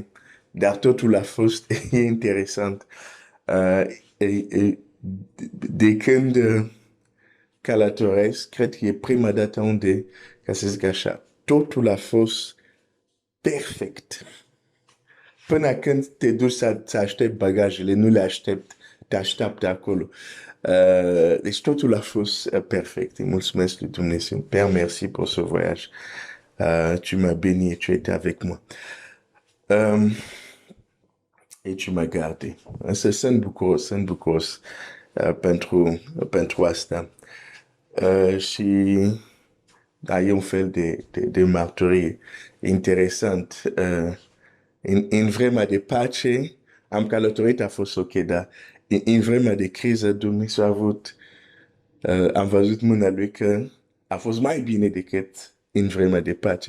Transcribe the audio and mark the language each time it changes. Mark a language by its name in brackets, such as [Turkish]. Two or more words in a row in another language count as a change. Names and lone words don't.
[Romanian] Dar totul a fost interesant. De când călătoresc, cred că e prima dată unde, ca să zic așa, totul a fost perfect. Până când te duci să aștepți bagajele, nu le aștept, te așteaptă acolo. Deci totul a fost perfect. Îi mulțumesc lui Dumnezeu. [French] Père, merci pour ce voyage. Tu m'as béni et tu étais avec moi. Et tu m'as gardé. [Romanian] Sunt bucuros pentru asta. Și da, e un fel de mărturie interesant. În vremea de pace, am călătorit, a fost ok, dar în vremea de criză, Dumnezeu a avut, am văzut mâna lui că a fost mai bine decât în vremea de pace.